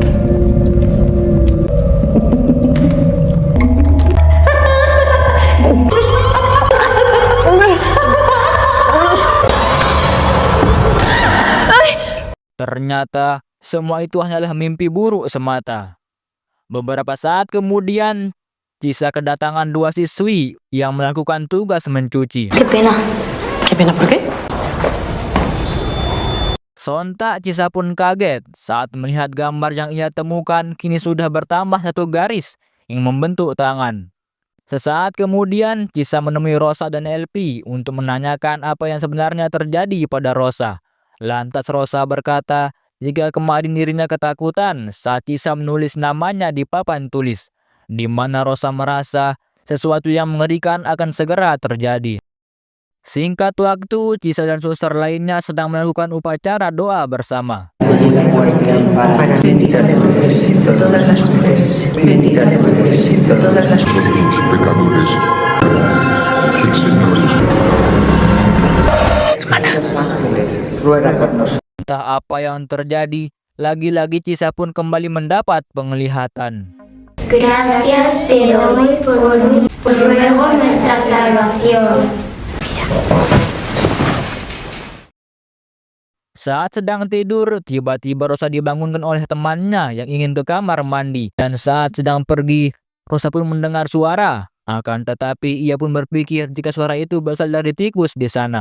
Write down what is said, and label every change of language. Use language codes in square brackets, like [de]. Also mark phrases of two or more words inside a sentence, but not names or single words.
[id] Ternyata, semua itu hanyalah mimpi buruk semata. Beberapa saat kemudian, Cisa kedatangan dua siswi yang melakukan tugas mencuci. [es] Qué pena. ¿Qué pena por qué? [id] Sontak Cisa pun kaget saat melihat gambar yang ia temukan kini sudah bertambah satu garis yang membentuk tangan. Sesaat kemudian, Cisa menemui Rosa dan LP untuk menanyakan apa yang sebenarnya terjadi pada Rosa. Lantas Rosa berkata jika kemarin dirinya ketakutan saat Cisa menulis namanya di papan tulis, di mana Rosa merasa sesuatu yang mengerikan akan segera terjadi. Singkat waktu, Cisa dan suster lainnya sedang melakukan upacara doa bersama. [es] La muerte ampara, bendita tú eres entre todas las mujeres, bendita tú eres entre todas las mujeres. Pecadores, el Señor Los ángeles, ruega por nosotros. [id] Entah apa yang terjadi, lagi-lagi Cisa pun kembali mendapat penglihatan. [es] Gracias te doy por luego nuestra salvación. [id] Saat sedang tidur, tiba-tiba Rosa dibangunkan oleh temannya yang ingin ke kamar mandi. Dan saat sedang pergi, Rosa pun mendengar suara. Akan tetapi ia pun berpikir jika suara itu berasal dari tikus di sana.